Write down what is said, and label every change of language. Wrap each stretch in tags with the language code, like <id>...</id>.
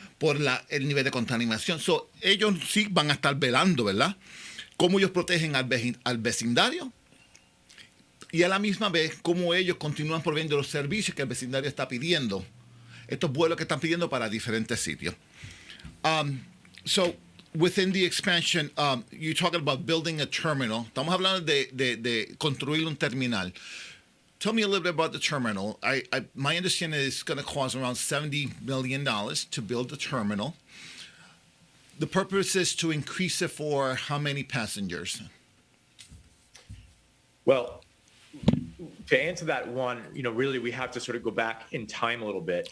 <es>Por el nivel de contaminación. So, ellos sí van a estar velando, ¿verdad? Cómo ellos protegen al vecindario y a la misma vez cómo ellos continúan proveyendo los servicios que el vecindario está pidiendo. Estos vuelos que están pidiendo para diferentes sitios.</es> <en>So, within the expansion, you're talking about building a terminal.</en> <es>Estamos hablando de construir un terminal.</es> <en>Tell me a little bit about the terminal. My understanding is it's going to cost around $70 million to build the terminal. The purpose is to increase it for how many passengers? Well, to answer that one, really we have to sort of go back in time a little bit.</en>